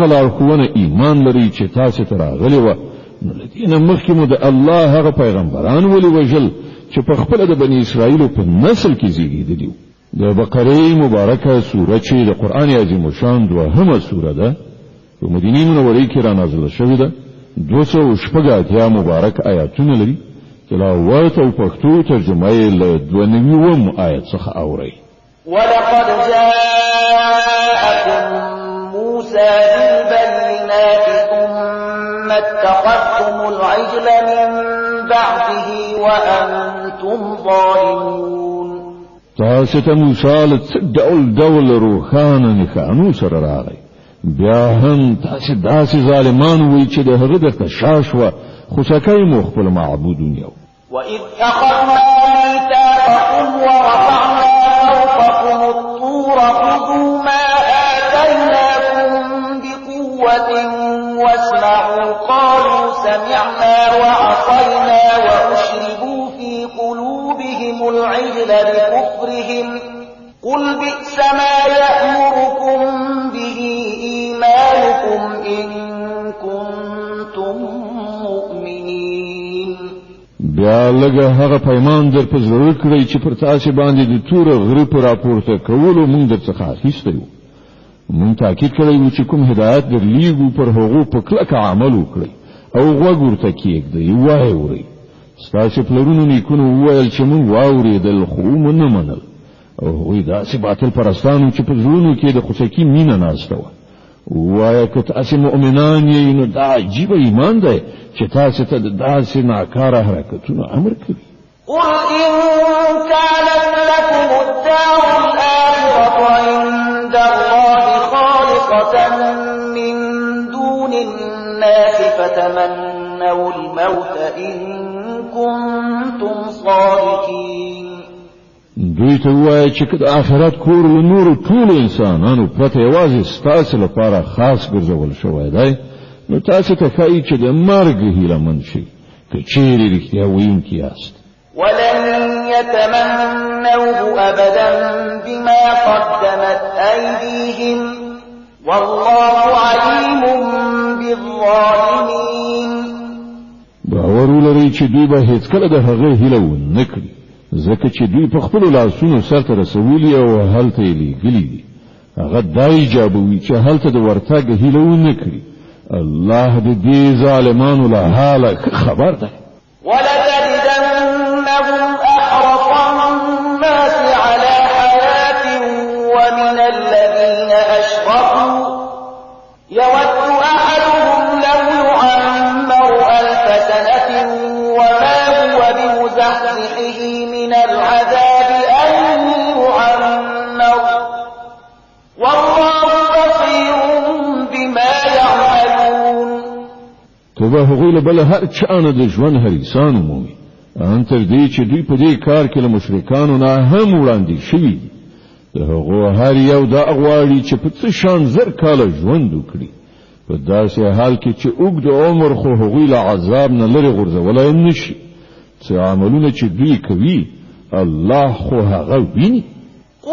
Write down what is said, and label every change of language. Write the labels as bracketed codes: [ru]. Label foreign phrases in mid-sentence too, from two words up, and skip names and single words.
[ps] لارښوونه ایمان لرئ چې تاسو ته راغلي وه نو لدينا مخکې د الله هغه پیغمبران ولې وژل چې په خپل د بنی اسرائیل په نسل کې زیږیدلي د بقره مبارکه سوره چې د قران عظیم شان دوهمه سوره ده په مدینه منوره کې را نازله شوې ده 280 مبارک آیاتونه لري تلاوت او پښتو ترجمه یې له 92 آیت څخه اوري. [ar] ولقد جاءكم موسى بالبينات ثم اتخذتم العجل من بعده وأنتم ظالمون. [ps] تاسو ته موسی له ډول روخانه نښانو سره راغی بیا هم تاسو داسې ظالمان وي چې د هغه د تشاش و خوشکای مو خپل معبودون یو. [ar] وَإِذْ أَخَذْنَا مِيثَاقَكُمْ وَرَفَعْنَا فَوْقَكُمُ الطُّورَ خُذُوا مَا آتَيْنَاكُمْ بِقُوَّةٍ وَاسْمَعُوا قَالُوا سَمِعْنَا وَعَصَيْنَا وَأُشْرِبُوا فِي قُلُوبِهِمُ الْعِجْلَ بِكُفْرِهِمْ قُلْ بِئْسَ مَا يَأْمُرُكُمْ بِهِ إِيمَانُكُمْ إِن كُنتُم مُّؤْمِنِينَ. [ps] بیا لږه هغه پیمان در په زړه کړی چې پر تاسو باندې د تور غره پر راپورته کولو موږ درڅخه اخیستی وو. موږ تاکید کړی و چې کوم هدایت در لیږو پر هغو په کلکه عمل وکړئ او غوږ ورته کېږدئ وایې اورئ. ستاسو پلرونو نیکونو وویل چې موږ واورېدل خو مو نه منل او هغوی داسې باطل پرستانو چې په زړونو کې د خوسکي مینه ناسته وه. وایه که تاسې مؤمنان یې نو دا عجیبه ایمان دی چې تاسې ته د داسې ناکاره حرکتونو امر کوي. [ar] قل إن كانت لكم الدار الآخرة عند الله خالصة من دون الناس فتمنوا الموت إن كنتم صادقين. [ps] دوی ته وایي چې د آخرت کور له نورو ټولو انسانانو پرته یوازې ستاسو لپاره خاص ګرځول شوی دی نو تاسو ته ښایي چې د مرګ هیله مند شئ که چیرې رښتیا ویونکي یاست. [ar] ولن يتمنوه أبدا بما قدمت أيديهم والله عليم بالظالمين. [ps] باور ولرئ چې دوی به هیڅکله د هغه هیله ونه کړي ځکه چې دوی په خپل لاسونو سرته رسولي او هلته یې لیږلي دي. هغه دا ایجابوي چې هلته د ورتګ هیله ونه کړي. الله د دې ظالمانو له حاله خبر ده. [ar] ولتجدنهم أحرص الناس على حياة ومن الذين أشركوا يود أحدهم لو يعمر 1000 سنة وما هو بمزحزحه من العذاب أن يعمر والله بصير بما يعملون. [ps] توبه هغوی له بل هر چانه د ژوند هریسان مومي ان تر دې چې دوی په دې کار کې له مشرکانو نه هم وړاندې شوي د هغو هر یو دا غواړي چې په څه شان زر کاله ژوند وکړي په داسې حال کې چې اوږد عمر خو هغوی له عذاب نه لرې غورځولی نشي څه عملونه چې دوی کوي الله خو هغه ویني.